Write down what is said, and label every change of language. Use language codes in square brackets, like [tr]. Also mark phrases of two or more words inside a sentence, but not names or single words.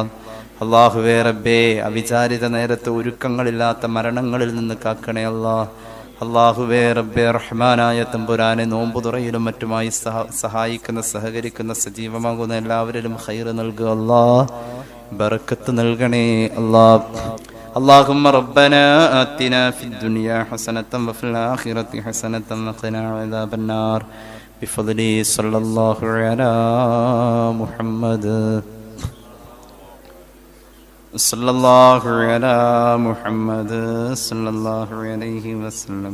[ml] അല്ലാഹുവേ റബ്ബേ, അവിചാരിത നേരത്തെ ഒരുക്കങ്ങളില്ലാത്ത മരണങ്ങളിൽ നിന്ന് കാക്കണേ അല്ലാ. അല്ലാഹുവേ റബ്ബേ റഹ്മാനായ തമ്പുരാനെ, നോമ്പുതുറയിലും മറ്റുമായി സഹായിക്കുന്ന സഹകരിക്കുന്ന സജീവമാകുന്ന എല്ലാവരിലും ഖൈർ നൽകുക അല്ലാ. ബറക്കത്ത് നൽകണേ അല്ലാ. [ar] اللهم ربنا آتنا في الدنيا حسنة وفي الآخرة حسنة وقنا عذاب النار بفضله صلى الله على محمد صلى الله على محمد صلى الله عليه وسلم.